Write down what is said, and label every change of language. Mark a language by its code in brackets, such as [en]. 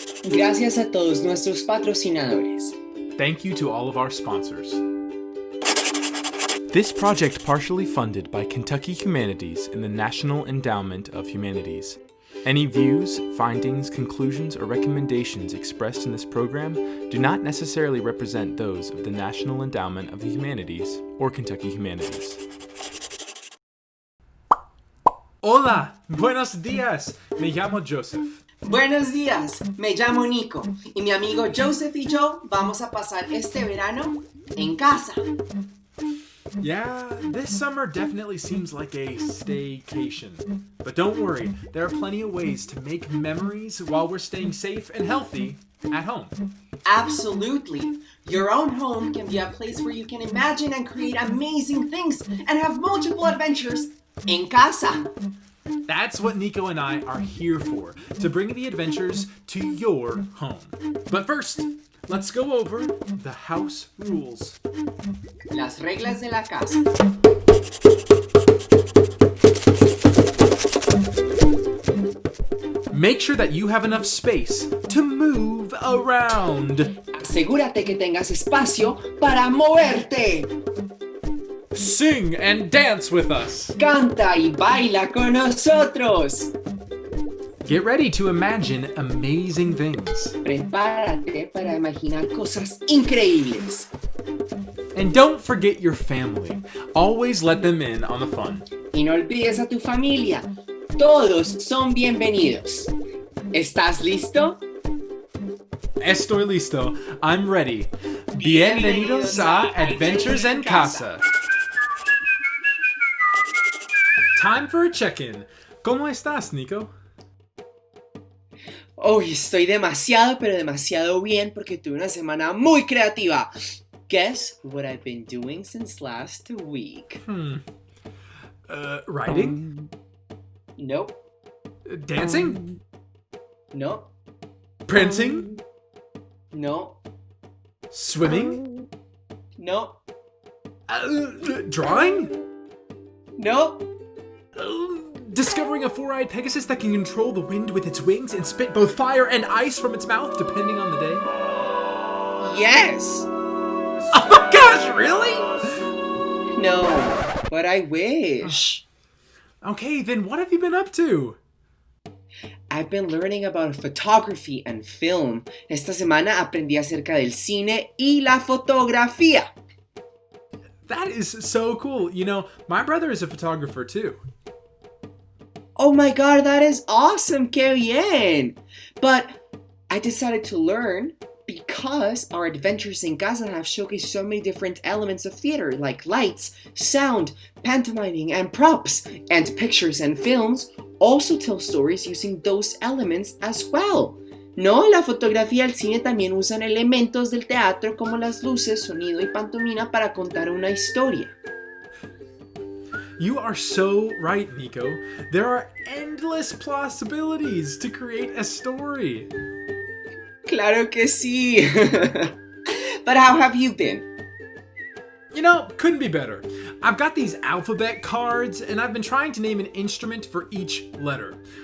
[es] Gracias a todos nuestros patrocinadores. [en] Thank you to all of our sponsors. This project partially funded by Kentucky Humanities and the National Endowment of Humanities. Any views, findings, conclusions, or recommendations expressed in this program do not necessarily represent those of the National Endowment of the Humanities or Kentucky Humanities. [es] Hola, buenos días. Me llamo Joseph. Buenos días, me llamo Nico y mi amigo Joseph y yo vamos a pasar este verano en casa. [en] Yeah, this summer definitely seems like a staycation. But don't worry, there are plenty of ways to make memories while we're staying safe and healthy at home. Absolutely. Your own home can be a place where you can imagine and create amazing things and have multiple adventures [es] en casa. [en] That's what Nico and I are here for, to bring the adventures to your home. But first, let's go over the house rules. [es] Las reglas de la casa. [en] Make sure that you have enough space to move around. [es] Asegúrate que tengas espacio para moverte. [en] Sing and dance with us. [es] Canta y baila con nosotros. [en] Get ready to imagine amazing things. [es] Prepárate para imaginar cosas increíbles. [en] And don't forget your family. Always let them in on the fun. [es] Y no olvides a tu familia. Todos son bienvenidos. ¿Estás listo? Estoy listo. [en] I'm ready. [es] Bienvenidos a Adventures en Casa. [en] Time for a check-in. [es] ¿Cómo estás, Nico? Hoy estoy demasiado, pero demasiado bien porque tuve una semana muy creativa. [en] Guess what I've been doing since last week? Writing? Nope. Dancing? No. Printing? No. Swimming? No. Drawing? No. Discovering a four-eyed Pegasus that can control the wind with its wings and spit both fire and ice from its mouth depending on the day? Yes. Oh my gosh, really? No, but I wish. Okay, then what have you been up to? I've been learning about photography and film. [es] Esta semana aprendí acerca del cine y la fotografía. [en] That is so cool. You know, my brother is a photographer too. Oh my god, that is awesome, [es] qué bien! [en] But I decided to learn because our adventures in Casa have showcased so many different elements of theater, like lights, sound, pantomiming, and props. And pictures and films also tell stories using those elements as well. [es] No, la fotografía y el cine también usan elementos del teatro como las luces, sonido y pantomima para contar una historia. [en] You are so right, Nico. There are endless possibilities to create a story. [es] Claro que sí. [en] But how have you been? You know, couldn't be better. I've got these alphabet cards, and I've been trying to name an instrument for each letter.